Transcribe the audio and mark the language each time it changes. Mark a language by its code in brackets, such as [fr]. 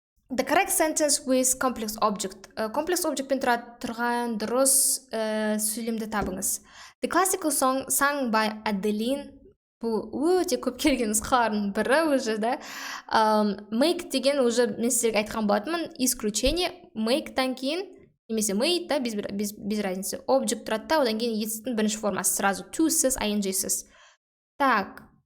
[en] The correct sentence with complex object. [kk] Complex object пен тұрған дұрыс сөйлемді табыңыз. [en] The classical song sung by Adeline. [kk] Бұл өте көп келген нұсқалардың бірі уже да. Make деген уже мен сіздерге айтқан болатынмын. Исключение. Make-тан кейін, немесе made да, [ru] без разницы. [kk] Object тұрады да, одан кейін етістің бірінші формасы. Сразу to-сіз, ing-сіз. Так.